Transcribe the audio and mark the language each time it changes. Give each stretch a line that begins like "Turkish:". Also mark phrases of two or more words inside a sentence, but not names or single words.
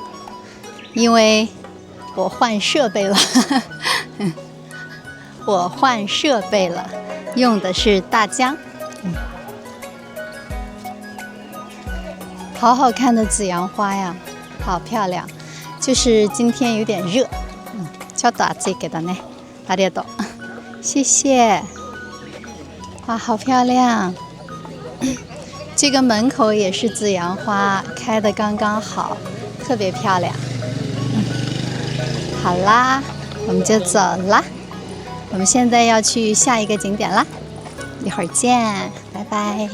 Chinese: 因为我换设备了，我换设备了，用的是大疆。好好看的紫阳花呀，好漂亮。就是今天有点热。
Japanese: ちょっと暑いけどね。ありがとう。
Chinese: 谢谢。哇，好漂亮。这个门口也是紫阳花，开得刚刚好，特别漂亮。好啦，我们就走啦。我们现在要去下一个景点啦，一会儿见，拜拜。